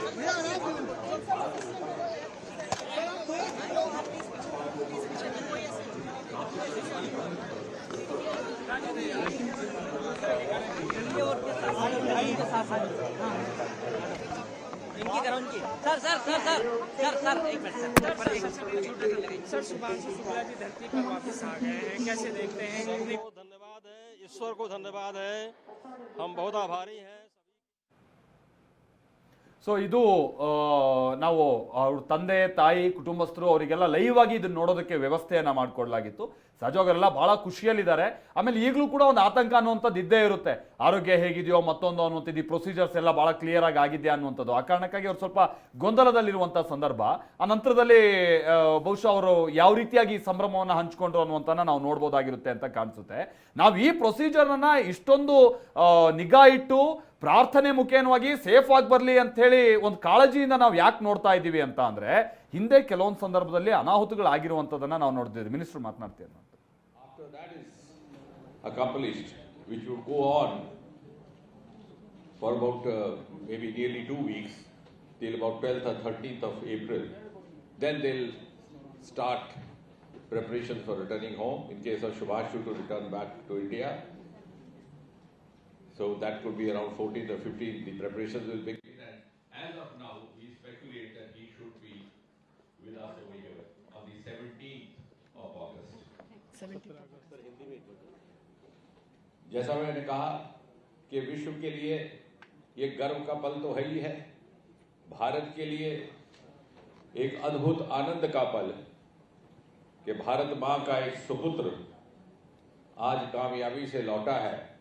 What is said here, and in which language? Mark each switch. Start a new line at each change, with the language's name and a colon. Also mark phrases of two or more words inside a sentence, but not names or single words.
Hindi: इनकी करो इनकी. सर सर सर सर सर सर एक मिनट सर. शुभांशु शुक्ला जी धरती पर वापस आ गए हैं, कैसे देखते हैं? धन्यवाद है, ईश्वर को धन्यवाद है, हम बहुत आभारी हैं.
Kannada: ಸೊ ಇದು ನಾವು ಅವ್ರ ತಂದೆ ತಾಯಿ ಕುಟುಂಬಸ್ಥರು ಅವರಿಗೆಲ್ಲ ಲೈವ್ ಆಗಿ ಇದನ್ನ ನೋಡೋದಕ್ಕೆ ವ್ಯವಸ್ಥೆಯನ್ನ ಮಾಡಿಕೊಡ್ಲಾಗಿತ್ತು. ಸಹಜವಾಗರೆಲ್ಲ ಬಹಳ ಖುಷಿಯಲ್ಲಿದ್ದಾರೆ. ಆಮೇಲೆ ಈಗಲೂ ಕೂಡ ಒಂದು ಆತಂಕ ಅನ್ನುವಂಥದ್ದು ಇದ್ದೇ ಇರುತ್ತೆ, ಆರೋಗ್ಯ ಹೇಗಿದೆಯೋ ಮತ್ತೊಂದು ಅನ್ನುವಂಥದ್ದು, ಈ ಪ್ರೊಸೀಜರ್ಸ್ ಎಲ್ಲ ಬಹಳ ಕ್ಲಿಯರ್ ಆಗಿ ಆಗಿದೆಯಾ ಅನ್ನುವಂಥದ್ದು. ಆ ಕಾರಣಕ್ಕಾಗಿ ಅವ್ರು ಸ್ವಲ್ಪ ಗೊಂದಲದಲ್ಲಿರುವಂಥ ಸಂದರ್ಭ. ಆ ನಂತರದಲ್ಲಿ ಬಹುಶಃ ಅವರು ಯಾವ ರೀತಿಯಾಗಿ ಸಂಭ್ರಮವನ್ನು ಹಂಚ್ಕೊಂಡ್ರು ಅನ್ನುವಂಥನ್ನ ನಾವು ನೋಡ್ಬೋದಾಗಿರುತ್ತೆ ಅಂತ ಕಾಣಿಸುತ್ತೆ. ನಾವು ಈ ಪ್ರೊಸೀಜರ್ನ ಇಷ್ಟೊಂದು ನಿಗಾ ಇಟ್ಟು ಪ್ರಾರ್ಥನೆ ಮುಖೇನವಾಗಿ ಸೇಫ್ ಆಗಿ ಬರಲಿ ಅಂತ ಹೇಳಿ ಒಂದು ಕಾಳಜಿಯಿಂದ ನಾವು ಯಾಕೆ ನೋಡ್ತಾ ಇದ್ದೀವಿ ಅಂತ ಅಂದ್ರೆ, ಹಿಂದೆ ಕೆಲವೊಂದು ಸಂದರ್ಭದಲ್ಲಿ ಅನಾಹುತಗಳಾಗಿರುವಂಥದ್ದನ್ನ ನಾವು ನೋಡ್ತಿದ್ವಿ. ಮಿನಿಸ್ಟರ್ ಮಾತನಾಡ್ತೀವಿ.
English: After that is accomplished, which would go on for about maybe nearly 2 weeks, till about 12th or 13th of April, then they'll start preparations for returning home in case of Shubhashu to return back to India. So that could be around 14th or 15th, the preparations will begin. And as of now, we speculate that he should be with us over here on the 17th of August.
Hindi: जैसा मैंने कहा कि विश्व के लिए ये गर्व का पल तो है ही है, भारत के लिए एक अद्भुत आनंद का पल कि भारत मां का एक सुपुत्र आज कामयाबी से लौटा है,